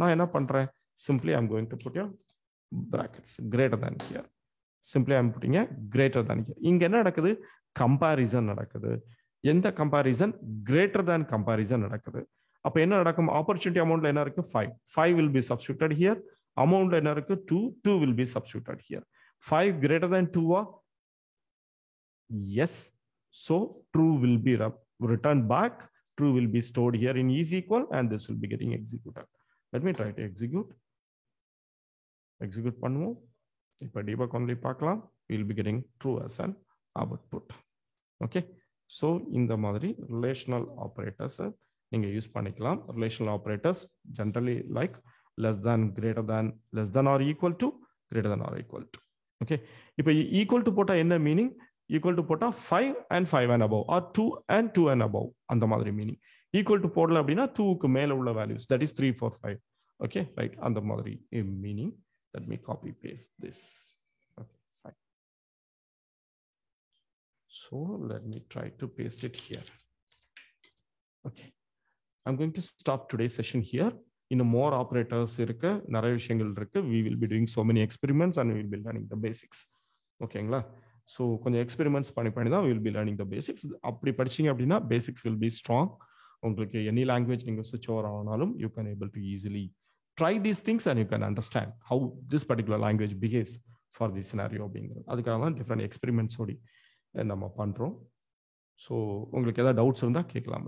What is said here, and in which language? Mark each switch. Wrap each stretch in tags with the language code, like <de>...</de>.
<en>நான் என்ன பண்றேன், simply I am going to put your brackets greater than here. Simply I am putting greater than here.</en> <ta>இங்க என்ன நடக்குது, கம்பாரிசன் நடக்குது. எந்த கம்பாரிசன், கிரேட்டர் தேன் கம்பாரிசன் நடக்குது. அப்ப என்ன நடக்கும், ஆப்பர்ச்சுனிட்டி அமௌண்ட்ல என்ன இருக்கு 5,</ta> <en>5 will be substituted here.</en> <ta>அமௌண்ட்ல என்ன இருக்கு</ta> <en>2, 2 will be substituted here. 5 greater than 2 yes. So true will be returned back, true will be stored here in is equal, and this will be getting executed. Let me try to execute பண்ணுவோம்.</en> <ta>இப்போ debug only பார்க்கலாம்.</ta> <en>We will be getting true as an output.</en> <ta>Okay, so இந்த மாதிரி relational operators நீங்க use பண்ணிக்கலாம்.</ta> <en>relational operators generally like less than, greater than, less than or equal to, greater than or equal to. Okay, இப்போ equal to போட்டா என்ன meaning, equal to போட்டா 5 and 5 and above or 2 and 2 and above,</en> <ta>அந்த மாதிரி meaning. equal to போடல அப்படின்னா 2க்கு மேல உள்ள values,</ta> <en>that is 3 4 5.</en> <ta>okay, right, அந்த மாதிரி meaning.</ta> <en>let me copy paste this. okay, fine. so let me try to paste it here. okay, I'm going to stop today's session here.</en> <ta>இன்னும் more operators இருக்கு, நிறைய விஷயங்கள் இருக்கு.</ta> <en>we will be doing so many experiments and we will be learning the basics.</en> <ta>ஓகேங்களா? So கொஞ்சம் experiments பண்ணி தான்</ta> <en>Will be learning the basics.</en> <ta>அப்படி படிச்சிங்க அப்படின்னா</ta> <en>Basics will be strong. உங்களுக்கு any language நீங்கள் switch over ஆனாலும் you can able to easily try these things and you can understand how this particular language behaves for the scenario</en> <ta>அப்படிங்கிறது. அதுக்காக தான் different எக்ஸ்பெரிமெண்ட்ஸோடி நம்ம பண்ணுறோம். ஸோ உங்களுக்கு ஏதாவது டவுட்ஸ் இருந்தால் கேட்கலாம்.</ta>